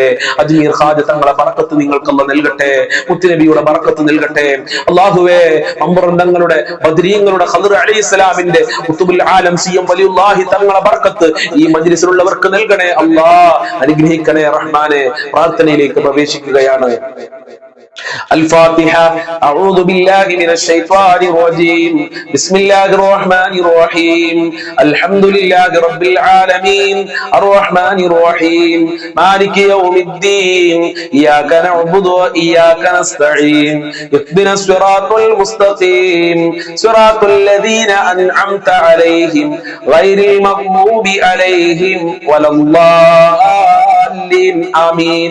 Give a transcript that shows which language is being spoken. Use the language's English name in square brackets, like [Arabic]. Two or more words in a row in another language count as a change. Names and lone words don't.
[Malayalam] അജ്മീർ ഖാജ തങ്ങളെ ബറക്കത്ത് നിങ്ങൾക്ക് അല്ലാഹു നൽകട്ടെ. മുത്തുനബിയുടെ ബറക്കത്ത് നൽകട്ടെ. അള്ളാഹുവേ, അമ്പറന്തങ്ങളുടെ ബദ്രീങ്ങളുടെ ഖദർ അലൈഹിസ്സലാമിന്റെ [Arabic] قطب العالم [Malayalam] സിയം വലിയുല്ലാഹി തങ്ങളെ ബറക്കത്ത് ഈ മജ്‌ലിസിലുള്ളവർക്ക് നൽകണേ അല്ലാഹ്. അനുഗ്രഹിക്കണേ റഹ്മാനെ. പ്രാർത്ഥനയിലേക്ക് പ്രവേശിക്കുകയാണ്. [Arabic] الفاتحة. أعوذ بالله من الشيطان الرجيم. بسم الله الرحمن الرحيم. الحمد لله رب العالمين الرحمن الرحيم مالك يوم الدين إياك نعبد وإياك نستعين اهدنا الصراط المستقيم صراط الذين أنعمت عليهم غير المغضوب عليهم ولا الضالين آمين.